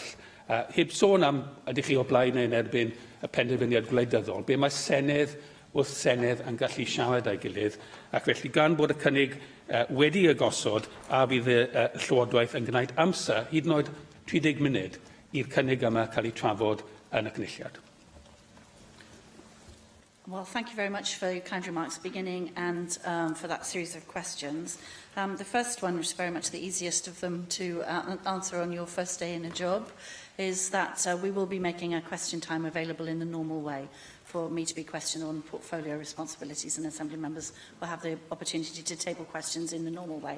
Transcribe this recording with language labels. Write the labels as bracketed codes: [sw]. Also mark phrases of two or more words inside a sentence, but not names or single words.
[cy] Heb sôn am ydych chi o blaen neu'n erbyn y penderfyniad gwleidyddol, be mae senedd wrth senedd yn gallu siarad â'i gilydd, ac felly gan bod y cynnig wedi y gosod a bydd y Llywodraeth yn gwneud amser, hyd yn oed 30 munud, i'r cynnig yma cael ei trafod yn y cynulliad. [en] Well, thank you very much for your kind remarks at the beginning and for that series of questions. The first one, which is very much the easiest of them to answer on your first day in a job, is that we will be making a question time available in the normal way for me to be questioned on portfolio responsibilities, and Assembly members will have the opportunity to table questions in the normal way.